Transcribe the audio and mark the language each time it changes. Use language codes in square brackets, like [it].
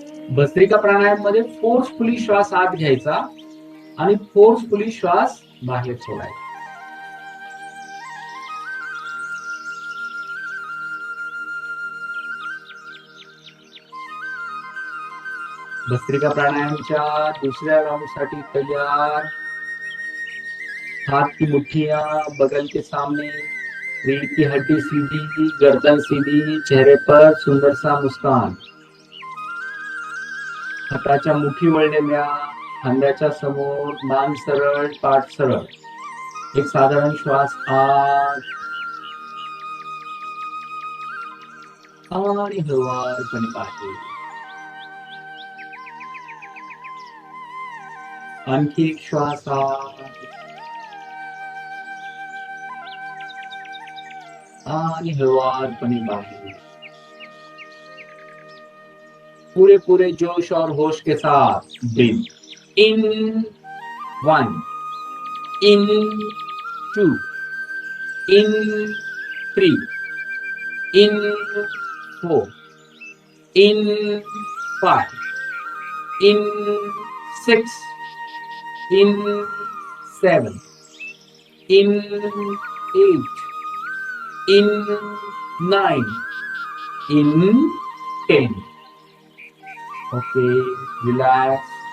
[mr] भस्त्रिका प्राणायाम मध्ये फोर्सफुली श्वास आत घ्यायचा आणि फोर्सफुली श्वास बाहेर सोडायचा. भस्त्रिका प्राणायामच्या दुसऱ्या राउंड साठी तैयार. [hi] हाथ की मुट्ठियां बगल के सामने, रीढ़ की हड्डी सीधी, गर्दन सीधी, चेहरे पर सुंदर सा मुस्कान. [mr] हाताच्या मुठी वळलेल्या, खांद्याच्या समोर, मान सरळ, पाठ सरळ. एक साधारण श्वास आत आणि हळुवारपणे बाहेर. आणखी एक श्वास आत आणि हळुवारपणे बाहेर. [hi] पूरे पूरे जोश और होश के साथ [en] Breathe in. 1, in 2, in 3, in 4, in 5, in 6, in 7, in 8, in 9, in 10. Okay. Relax.